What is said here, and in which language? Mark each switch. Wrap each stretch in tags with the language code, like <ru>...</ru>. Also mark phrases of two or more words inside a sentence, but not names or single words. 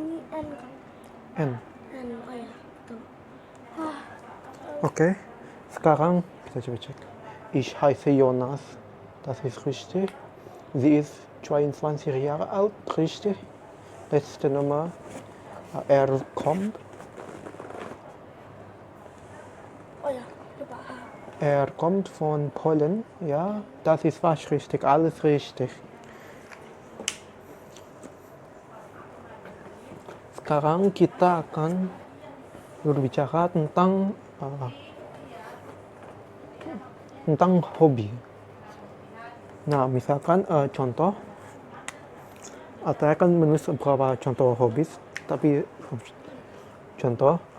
<id>N kan? N. N, oh ya, betul. Oke, sekarang kita coba cek.</id> <de>Ich heiße Jonas. Das ist richtig. Sie ist 22 Jahre alt, richtig. Letzte Nummer. Er kommt.</de> <id>Oh ya, lupa.</id> <de>Er kommt von Polen. Ja, das ist fast richtig. Alles richtig.</de> <id>Sekarang kita akan berbicara tentang hobi. Nah, misalkan contoh, saya akan menulis beberapa contoh hobi, tapi contoh</id>